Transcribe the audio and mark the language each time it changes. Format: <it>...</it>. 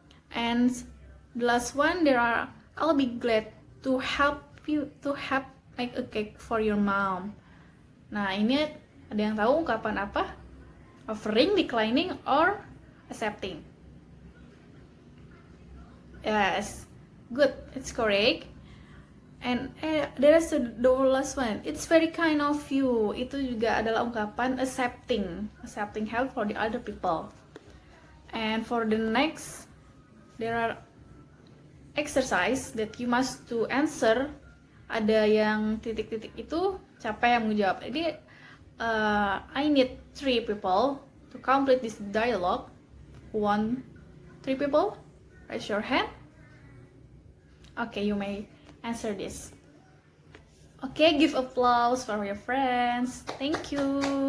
<en>And the last one, I'll be glad to help you to make a cake for your mom.</en> <id>Nah, ini ada yang tahu ungkapan apa?</id> <en>Offering, declining, or accepting? Yes, good, it's correct. And there is the last one. It's very kind of you.</en> <id>Itu juga adalah ungkapan</id> <en>accepting help for the other people. And for the next, there are exercise that you must to answer.</en> <id>Ada yang titik-titik itu, siapa yang menjawab. Jadi</id> <en>I need 3 people to complete this dialogue. 3 people? Raise your hand. Okay, you may answer this. Okay, give applause for your friends. Thank you.</en>